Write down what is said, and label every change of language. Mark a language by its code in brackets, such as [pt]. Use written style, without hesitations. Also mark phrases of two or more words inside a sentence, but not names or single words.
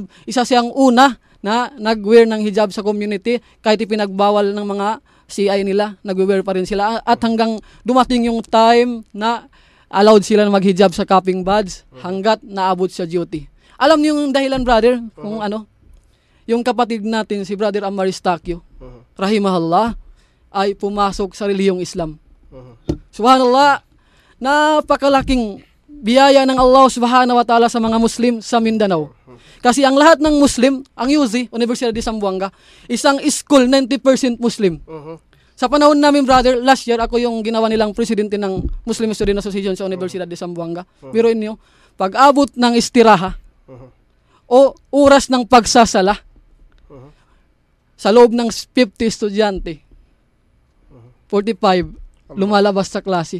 [tl] Isa siyang una na nag-wear ng hijab sa community kahit ipinagbawal ng mga CI nila, nag-wear pa rin sila at hanggang dumating yung time na allowed sila na maghijab sa [en] cupping badge [tl] hanggat naabot sa duty. Alam niyo yung dahilan, brother, kung ano? Yung kapatid natin, si Brother Ammar Eustaquio, rahimahullah, ay pumasok sa relihiyong Islam. Subhanallah, napakalaking biyaya ng Allah [ar] سبحانه وتعالى [tl] sa mga Muslim sa Mindanao. Kasi ang lahat ng Muslim, ang UZ, Universidad de Zamboanga, isang school 90% Muslim. Sa panahon namin, brother, [en] last year, [tl] ako yung ginawa nilang presidente ng Muslim Student Association sa Universidad de Zamboanga. Pero inyo, pag-abot ng istiraha o oras ng pagsasala, sa loob ng 50 estudyante, 45 lumalabas sa klase.